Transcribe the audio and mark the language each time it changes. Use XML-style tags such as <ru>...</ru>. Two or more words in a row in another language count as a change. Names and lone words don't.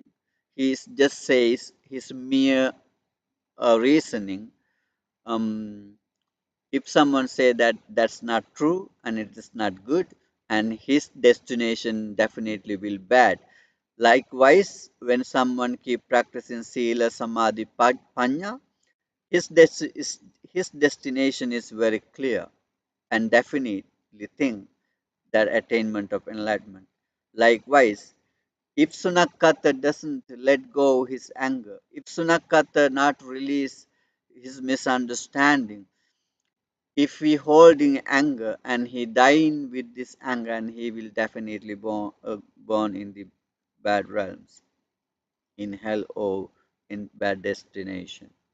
<en>He just says his mere reasoning. Um, if someone say that that's not true and it is not good, and his destination definitely will bad. Likewise, when someone keep practicing</en> <pi>sila, samadhi, panya,</pi> <en>his, his destination is very clear and definitely think that attainment of enlightenment. Likewise, if Sunakata doesn't let go his anger, if Sunakata not release his misunderstanding, if he holding anger and he dying with this anger, and he will definitely born in the bad realms, in hell or in bad destination.</en>